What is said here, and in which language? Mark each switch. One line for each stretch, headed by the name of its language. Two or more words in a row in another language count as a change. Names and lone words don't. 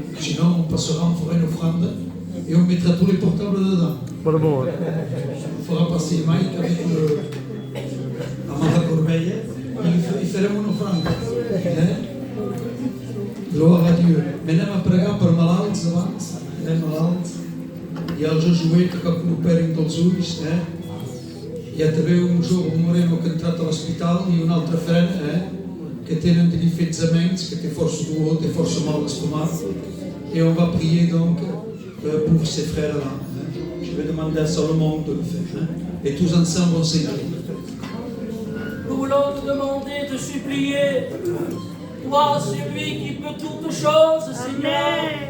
French: Sinon, on passera, on fera une offrande et on mettra tous les portables dedans. On fera passer Mike avec Amanda Corbeil. Il fera une offrande. Gloire a Dieu. Maintenant, on va prier pour
Catalan: malalts abans.
French: Malalt.
Catalan: I el Josué que recuperen dels ulls. Hi ha també un jove moreno que ha entrat a l'hospital i un altre frare que tenen des fetsaments, que té força dolor, té força mal d'estomac.
French: Et on va prier donc pour ces frères-là. Je vais demander à Salomon de le faire. Et tous ensemble on s'incline. Nous voulons te demander, te supplier, toi, celui qui peut toutes choses, Seigneur.